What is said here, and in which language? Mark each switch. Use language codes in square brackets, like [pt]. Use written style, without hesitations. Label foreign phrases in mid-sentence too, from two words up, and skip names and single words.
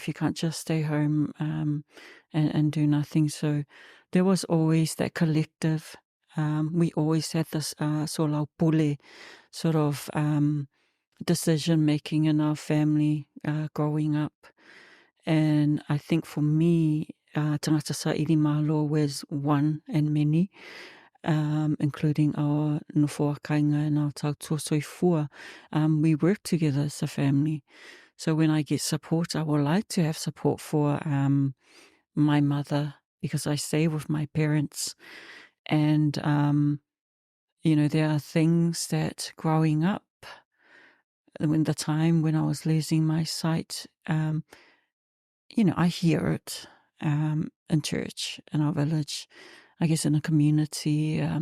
[en] You can't just stay home and do nothing. So there was always that collective. We always had this [sm] solau pule [en] sort of decision making in our family growing up. And I think for me, [sm] tangata sa iri malo [en] was one and many, including our [sm] nofoa kainga [en] and our [sm] tautua soifua. [en] We work together as a family. So when I get support, I would like to have support for my mother, because I stay with my parents. And, there are things that growing up, when the time when I was losing my sight, I hear it in church, in our village, I guess in a community.